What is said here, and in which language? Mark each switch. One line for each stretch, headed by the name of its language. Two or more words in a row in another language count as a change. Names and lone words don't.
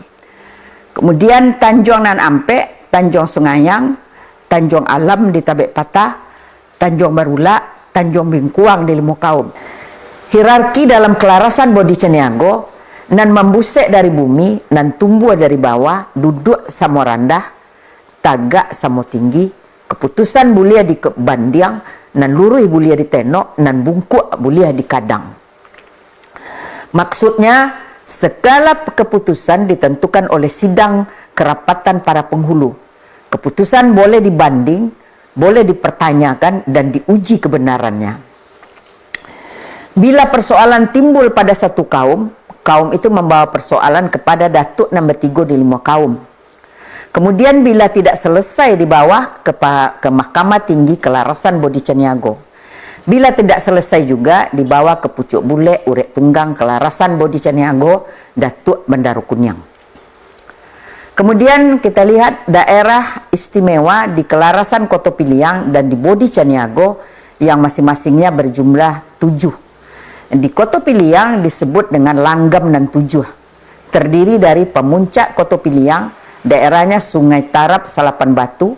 Indonesian: Kemudian Tanjung Nan Ampe, Tanjung Sungayang, Tanjung Alam di Tabek Patah, Tanjung Barula, Tanjung Bingkuang di Limo Kaum. Hierarki dalam Kelarasan Bodicaniago
Minangkabau: nan membusek dari bumi, nan tumbuh dari bawah, duduk sama rendah, tagak sama tinggi, keputusan boleh di bandiang, nan luruh boleh ditenok, nan bungkuk boleh dikadang.
Indonesian: Maksudnya, segala keputusan ditentukan oleh sidang kerapatan para penghulu. Keputusan boleh dibanding, boleh dipertanyakan, dan diuji kebenarannya. Bila persoalan timbul pada satu kaum itu membawa persoalan kepada Datuk Nan Batigo di Limo Kaum. Kemudian bila tidak selesai dibawa ke Mahkamah Tinggi Kelarasan Bodi Caniago. Bila tidak selesai juga dibawa ke Pucuk Bule, Urek Tunggang, Kelarasan Bodi Caniago, Datuk Bandar Kunyang. Kemudian kita lihat daerah istimewa di Kelarasan Koto Piliang dan di Bodi Caniago yang masing-masingnya berjumlah 7. Di Koto Piliang disebut dengan Langgam dan Tujuh. Terdiri dari pemuncak Koto Piliang, daerahnya Sungai Tarap, Salapan Batu.